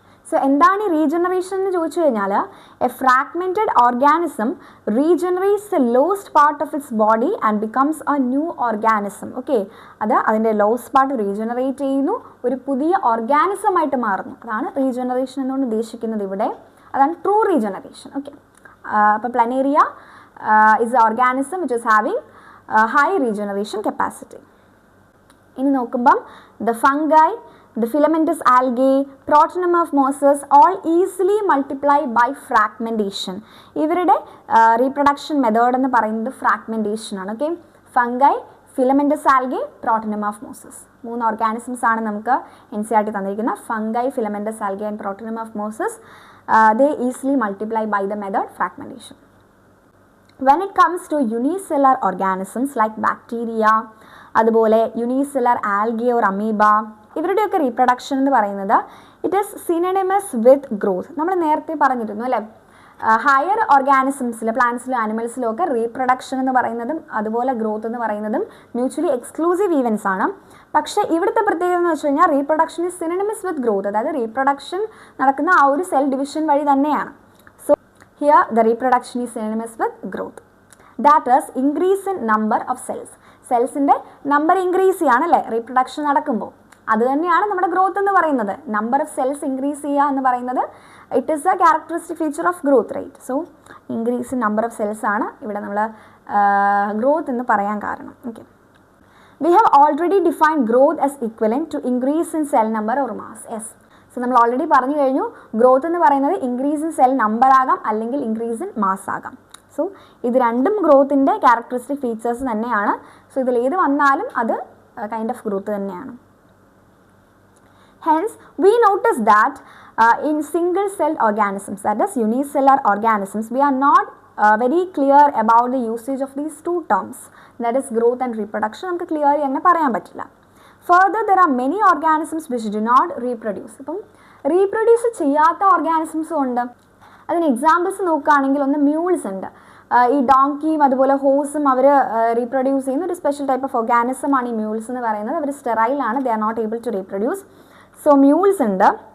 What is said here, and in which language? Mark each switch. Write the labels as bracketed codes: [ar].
[en] so [ml] എന്താണ് ഈ regeneration എന്ന് ചോദിച്ചു കഴിഞ്ഞാൽ [en] A fragmented organism regenerates the lost part of its body and becomes a new organism. [ml] Okay, അത് അതിൻ്റെ ലോസ്റ്റ് പാർട്ട് റീജനറേറ്റ് ചെയ്യുന്നു, ഒരു പുതിയ ഓർഗാനിസമായിട്ട് മാറുന്നു. അതാണ് റീജനറേഷൻ എന്നുകൊണ്ട് ഉദ്ദേശിക്കുന്നത് ഇവിടെ. അതാണ് ട്രൂ റീജനറേഷൻ. [en] Okay, അപ്പോൾ planaria is an organism which is having high regeneration capacity. [ml] ഇനി നോക്കുമ്പം [en] the fungi, the filamentous algae, protonemorphosis all easily multiply by fragmentation. [ml] ഇവരുടെ റീപ്രൊഡക്ഷൻ മെത്തേഡ് എന്ന് പറയുന്നത് ഫ്രാഗ്മെൻറ്റേഷൻ ആണ്. [en] Okay, fungi, filamentous algae, protonemorphosis. [ml] 3 organisms ആണ് നമുക്ക് NCERT തന്നിരിക്കുന്ന. Fungi, filamentous algae and പ്രോട്ടോനെമോർഫോസിസ്. [en] They easily multiply by the method fragmentation. When it comes to unicellular organisms like bacteria, അതുപോലെ unicellular algae or amoeba, [ml] ഇവരുടെയൊക്കെ reproduction എന്ന് പറയുന്നത് [en] It is synonymous with growth. [ml] നമ്മൾ നേരത്തെ പറഞ്ഞിരുന്നു അല്ലേ, ഹയർ ഓർഗാനിസംസിൽ, പ്ലാന്റ്സിലും ആനിമൽസിലും ഒക്കെ റീപ്രൊഡക്ഷൻ എന്ന് പറയുന്നതും അതുപോലെ ഗ്രോത്ത് എന്ന് പറയുന്നതും മ്യൂച്വലി എക്സ്ക്ലൂസീവ് ഈവൻസ് ആണ്. പക്ഷേ ഇവിടുത്തെ പ്രത്യേകത എന്ന് വെച്ച് കഴിഞ്ഞാൽ [en] Reproduction is synonymous with growth. [ml] അതായത് റീപ്രൊഡക്ഷൻ നടക്കുന്ന ആ ഒരു സെൽ ഡിവിഷൻ വഴി തന്നെയാണ്. [en] Here the reproduction is synonymous with growth. That is increase in number of cells. [ml] സെൽസിൻ്റെ number increase ചെയ്യാണല്ലേ reproduction നടക്കുമ്പോൾ. അത് തന്നെയാണ് നമ്മുടെ ഗ്രോത്ത് എന്ന് പറയുന്നത്. [en] number of cells increase [ml] ചെയ്യുക എന്ന് പറയുന്നത് [en] It is a characteristic feature of growth rate. So increase in number of cells [ml] ആണ് ഇവിടെ നമ്മൾ ഗ്രോത്ത് എന്ന് പറയാൻ കാരണം. [en] Okay, we have already defined growth as equivalent to increase in cell number or mass. [ml] Yes, so നമ്മൾ already പറഞ്ഞു കഴിഞ്ഞു growth എന്ന് പറയുന്നത് [en] increase in cell number [ml] ആകാം അല്ലെങ്കിൽ [en] increase in mass [ml] ആകാം. സോ ഇത് രണ്ടും ഗ്രോത്തിൻ്റെ ക്യാരക്ടറിസ്റ്റിക് ഫീച്ചേഴ്സ് തന്നെയാണ്. സോ ഇതിലേത് വന്നാലും അത് കൈൻഡ് ഓഫ് ഗ്രോത്ത് തന്നെയാണ്. [en] Hence, we notice that in single-celled organisms, that is unicellular organisms, we are not very clear about the usage of these two terms, that is growth and reproduction. [ml] നമുക്ക് clear അങ്ങനെ പറയാൻ പറ്റില്ല. [en] Further, there are many organisms which do not reproduce. [ml] അപ്പം reproduce ചെയ്യാത്ത ഓർഗാനിസംസും ഉണ്ട്. അതിന് examples നോക്കുകയാണെങ്കിൽ ഒന്ന് മ്യൂൾസ് ഉണ്ട്. ഈ ഡോങ്കിയും അതുപോലെ ഹോസും അവർ റീപ്രൊഡ്യൂസ് ചെയ്യുന്ന ഒരു സ്പെഷ്യൽ ടൈപ്പ് ഓഫ് ഓർഗാനിസമാണ് ഈ മ്യൂൾസ് എന്ന് പറയുന്നത്. അവർ സ്റ്റെറൈലാണ്, [en] They are not able to reproduce. [ml] So mules ഉണ്ട്.